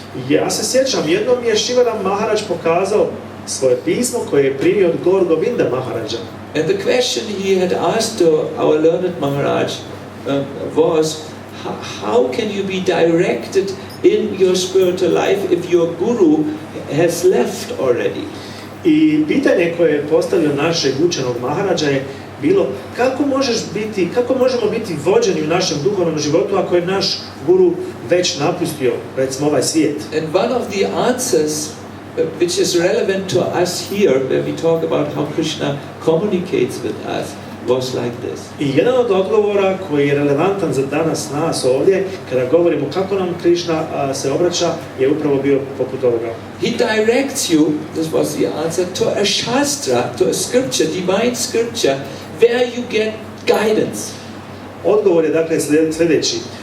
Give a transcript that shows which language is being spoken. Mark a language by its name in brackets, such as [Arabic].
[Serbian] Ja se sjećam, jednom mi je Shivaram Maharaj pokazao svoje pismo koje je primio od Govinda Maharaja. [English] And the question he had asked to our learned Maharaj was, how can you be directed in your spiritual life if your guru has left already? [Serbian] I pitanje koje je postavio našeg učenog Maharađa je bilo kako možemo biti vođeni u našem duhovnom životu ako je naš guru već napustio, recimo, ovaj svijet. [English] And one of the answers which is relevant to us here, where we talk about how Krishna communicates with us, was like this. [Serbian] I jedan od odgovora koji je relevantan za danas nas ovdje, kada govorimo kako nam Krishna se obraća, je upravo bio poput ovoga. [English] He directs you, this was the answer, to a shastra, to a scripture, divine scripture, where you get guidance. [Serbian] Odgovor je dakle sljedeći.